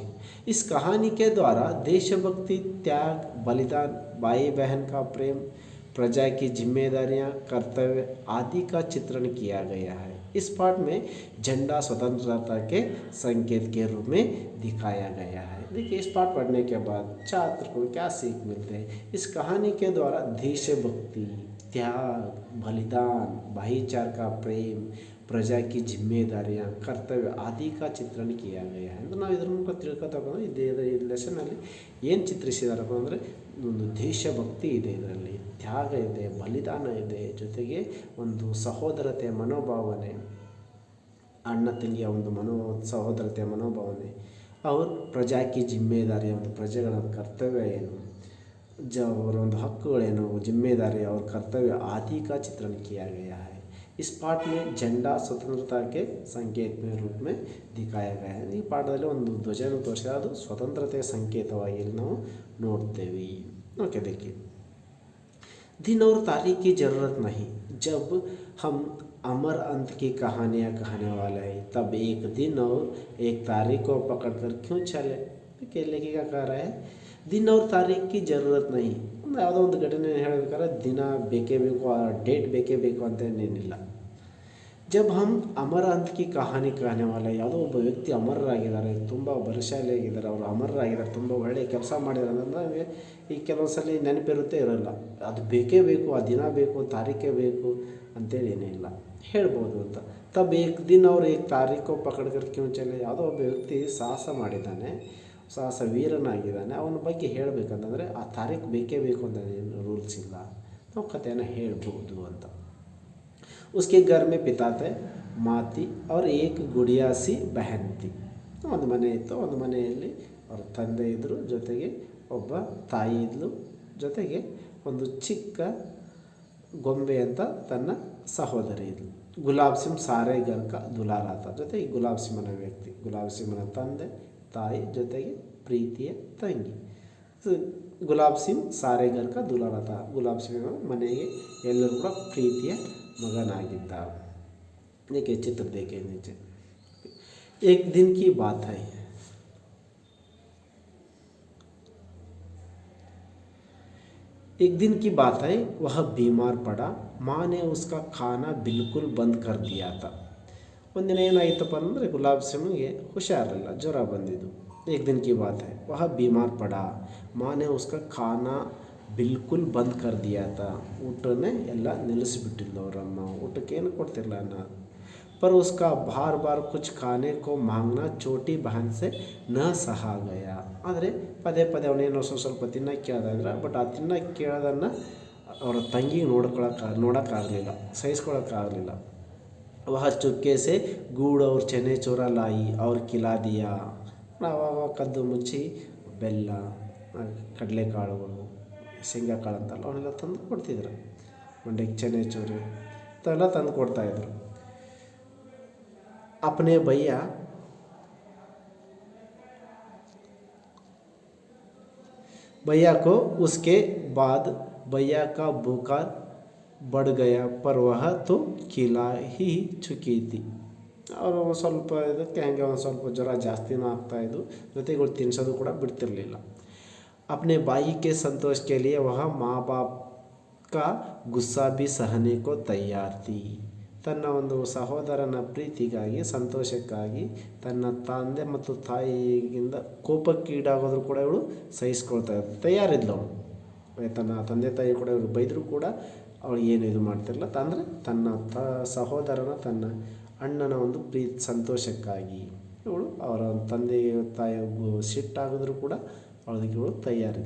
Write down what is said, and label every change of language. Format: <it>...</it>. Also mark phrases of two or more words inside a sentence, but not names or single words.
<hi>इस कहानी के द्वारा देशभक्ति, त्याग, बलिदान, भाई बहन का प्रेम, प्रजा की जिम्मेदारियां, कर्तव्य आदि का चित्रण किया गया है. इस पाठ में झंडा स्वतंत्रता के संकेत के रूप में दिखाया गया है. देखिए इस पाठ पढ़ने के बाद छात्र को क्या सीख मिलते हैं? इस कहानी के द्वारा देशभक्ति, त्याग, बलिदान, भाईचारा का प्रेम, प्रजा की जिम्मेदारियां, कर्तव्य आदि का चित्रण किया गया है.</hi> <kn>ಅಂದರೆ ನಾವು ಇದ್ರ ಮೂಲಕ ತಿಳ್ಕೊತಕ್ಕಂದ್ರೆ ಈ ಲೆಸನಲ್ಲಿ ಏನು ಚಿತ್ರಿಸಿದಾರಪ್ಪ ಅಂದರೆ ಒಂದು ದೇಶಭಕ್ತಿ ಇದೆ, ಇದರಲ್ಲಿ ತ್ಯಾಗ ಇದೆ, ಬಲಿದಾನ ಇದೆ, ಜೊತೆಗೆ ಒಂದು ಸಹೋದರತೆಯ ಮನೋಭಾವನೆ, ಅಣ್ಣ ತಂಗಿಯ ಒಂದು ಸಹೋದರತೆಯ ಮನೋಭಾವನೆ, ಅವ್ರ</kn> <hi>प्रजा की जिम्मेदारी,</hi> <kn>ಒಂದು ಪ್ರಜೆಗಳ ಕರ್ತವ್ಯ ಏನು, ಅವರ ಒಂದು ಹಕ್ಕುಗಳೇನು, ಜಿಮ್ಮೆದಾರಿ, ಅವ್ರ</kn> <hi>कर्तव्य आदि का चित्रण किया गया</hi> <kn>है.</kn> <hi>इस पाठ में झंडा स्वतंत्रता के संकेत में रूप में दिखाया गया है.</hi> <kn>ಈ ಪಾಠದಲ್ಲಿ ಒಂದು ಧ್ವಜವನ್ನು ತೋರಿಸಿದ್ರೆ ಅದು ಸ್ವತಂತ್ರತೆಯ ಸಂಕೇತವಾಗಿ ನಾವು ನೋಡ್ತೇವೆ.</kn> <hi>ओके, देखिए दिन और तारीख की ज़रूरत नहीं. जब हम अमर अंत की कहानियाँ कहने वाले हैं तब एक दिन और एक तारीख को पकड़कर क्यों चले. लेखिका कह रहा है दिन और तारीख की ज़रूरत नहीं.</hi> <kn>ಯಾವುದೋ ಒಂದು ಘಟನೆ ಹೇಳಬೇಕಾದ್ರೆ ದಿನ ಬೇಕೇ ಬೇಕು, ಆ ಡೇಟ್ ಬೇಕೇ ಬೇಕು ಅಂತ ಏನಿಲ್ಲ.</kn> <hi>जब हम अमर अंत की कहानी कहने वाले,</hi> <kn>ಯಾವುದೋ ಒಬ್ಬ ವ್ಯಕ್ತಿ ಅಮರರಾಗಿದ್ದಾರೆ, ತುಂಬ ಬಲಶಾಲಿಯಾಗಿದ್ದಾರೆ, ಅವರು ಅಮರರಾಗಿದ್ದಾರೆ, ತುಂಬ ಒಳ್ಳೆಯ ಕೆಲಸ ಮಾಡಿದ್ದಾರೆ ಅಂದರೆ ನಮಗೆ ಈ ಕೆಲವೊಂದು ಸಲ ನೆನಪಿರುತ್ತೆ ಇರೋಲ್ಲ. ಅದು ಬೇಕೇ ಬೇಕು, ಆ ದಿನ ಬೇಕು, ತಾರೀಖೇ ಬೇಕು ಅಂತೇಳಿ ಏನಿಲ್ಲ, ಹೇಳ್ಬೋದು ಅಂತ.</kn> <hi>तब एक दिन</hi> <kn>ಅವ್ರು</kn> <hi>एक तारीख पकड़कर क्यों चले,</hi> <kn>ಯಾವುದೋ ಒಬ್ಬ ವ್ಯಕ್ತಿ ಸಾಹಸ ಮಾಡಿದ್ದಾನೆ, ಸಾಹಸ ವೀರನಾಗಿದ್ದಾನೆ, ಅವನ ಬಗ್ಗೆ ಹೇಳಬೇಕಂತಂದರೆ ಆ ತಾರೀಖು ಬೇಕೇ ಬೇಕು ಅಂತ ಏನು ರೂಲ್ಸ್ ಇಲ್ಲ, ನಾವು ಕಥೆಯನ್ನು ಹೇಳ್ಬೋದು ಅಂತ.</kn> <hi>उसके घर में पिता थे, माँ थी और एक गुड़िया सी बहन थी.</hi> <kn>ಒಂದು ಮನೆ ಇತ್ತು, ಒಂದು ಮನೆಯಲ್ಲಿ ಅವ್ರ ತಂದೆ ಇದ್ದರು, ಜೊತೆಗೆ ಒಬ್ಬ ತಾಯಿ ಇದ್ಲು, ಜೊತೆಗೆ ಒಂದು ಚಿಕ್ಕ ಗೊಂಬೆ ಅಂತ ತನ್ನ ಸಹೋದರಿ ಇದ್ಲು.</kn> <hi>गुलाब सिंग सारे घर का दुलार था.</hi> <kn>ಜೊತೆಗೆ ಗುಲಾಬ್ ಸಿಂಹನ ವ್ಯಕ್ತಿ, ಗುಲಾಬ್ ಸಿಂಹನ ತಂದೆ, ತಾಯಿ, ಜೊತೆಗೆ ಪ್ರೀತಿಯ ತಂಗಿ.</kn> <hi>गुलाब सिंग सारे घर का दुलार था.</hi> <kn>ಗುಲಾಬ್ ಸಿಂಗ್ ಮನೆಗೆ ಎಲ್ಲರೂ ಕೂಡ ಪ್ರೀತಿಯ ಮಗನಾಗಿದ್ದ.</kn> <hi>देखिए चित्र देखे नीचे. एक दिन की बात है. एक दिन की बात है, वह बीमार पड़ा. माँ ने उसका खाना बिल्कुल बंद कर दिया था.</hi> <kn>ಒಂದಿನ ಏನಾಯಿತಪ್ಪ ಅಂದರೆ ಗುಲಾಬ್ ಸಿಂಗ್ಗೆ ಹುಷಾರಿಲ್ಲ, ಜ್ವರ ಬಂದಿದ್ದು.</kn> <hi>एक दिन की बात है, वह बीमार पड़ा. माँ ने उसका खाना बिल्कुल बंद कर दिया था.</hi> <kn>ಊಟನೇ ಎಲ್ಲ ನಿಲ್ಲಿಸಿಬಿಟ್ಟಿದ್ಲು ಅವರಮ್ಮ, ಊಟಕ್ಕೇನು ಕೊಡ್ತಿರಲ್ಲ ಅನ್ನ.</kn> <hi>पर उसका बार बार कुछ खाने को मांगना छोटी बहन से न सहा गया.</hi> <kn>ಆದರೆ ಪದೇ ಪದೇ ಅವನೇನೋ ಸ್ವಲ್ಪ ತಿನ್ನಕ್ಕೆ ಕೇಳ್ದ ಇದ್ರೆ, ಬಟ್ ಆ ತಿನ್ನಕ್ಕೆ ಕೇಳೋದನ್ನು ಅವರ ತಂಗಿಗೆ ನೋಡೋಕ್ಕಾಗಲಿಲ್ಲ, ಸಹಿಸ್ಕೊಳ್ಳೋಕ್ಕಾಗಲಿಲ್ಲ.</kn> <hi>वह चुपके से गुड़ और चने चोरा लाई और खिला दिया.</hi> <kn>ಆವಾಗ ಕದ್ದು ಮುಚ್ಚಿ ಬೆಲ್ಲ, ಕಡಲೆಕಾಳುಗಳು, ಶೇಂಗಾಕಾಳು ಅಂತಲ್ಲ ಅವನ್ನೆಲ್ಲ ತಂದು ಕೊಡ್ತಿದ್ರು. ಮಂಡ್ಯಕ್ಕೆ ಚನೆ ಚೂರಿ ಇಂಥವೆಲ್ಲ ತಂದು ಕೊಡ್ತಾಯಿದ್ರು.</kn> <hi>अपने भैया को उसके बाद भैया का बुखार बढ़ गया, पर वह तो खिला ही चुकी थी.</hi> <kn>ಅವರು ಸ್ವಲ್ಪ ಇದಕ್ಕೆ ಹಂಗೆ ಒಂದು ಸ್ವಲ್ಪ ಜ್ವರ ಜಾಸ್ತಿನೂ ಆಗ್ತಾಯಿದ್ದು, ಜೊತೆಗೆ ಇವಳು ತಿನ್ನಿಸೋದು ಕೂಡ ಬಿಡ್ತಿರಲಿಲ್ಲ.</kn> <hi>अपने भाई के संतोष के लिए वह माँ बाप का गुस्सा भी सहने को तैयार थी.</hi> <kn>ತನ್ನ ಒಂದು ಸಹೋದರನ ಪ್ರೀತಿಗಾಗಿ, ಸಂತೋಷಕ್ಕಾಗಿ ತನ್ನ ತಂದೆ ಮತ್ತು ತಾಯಿಗಿಂದ ಕೋಪಕ್ಕೀಡಾಗೋದ್ರು ಕೂಡ ಇವಳು ಸಹಿಸ್ಕೊಳ್ತಾ ತಯಾರಿದ್ಲು ಅವಳು. ತನ್ನ ತಂದೆ ತಾಯಿ ಕೂಡ ಇವರು ಬೈದರೂ ಕೂಡ ಅವಳು ಏನು ಇದು ಮಾಡ್ತಿರಲಿಲ್ಲ. ಅಂದರೆ ತನ್ನ ಸಹೋದರನ, ತನ್ನ ಅಣ್ಣನ ಒಂದು ಸಂತೋಷಕ್ಕಾಗಿ ಇವಳು ಅವರ ತಂದೆ ತಾಯಿಗೂ ಸಿಟ್ಟಾಗಿದ್ರು ಕೂಡ ಅವಳಿಗೆ ತಯಾರಿದ್ಲು.</kn>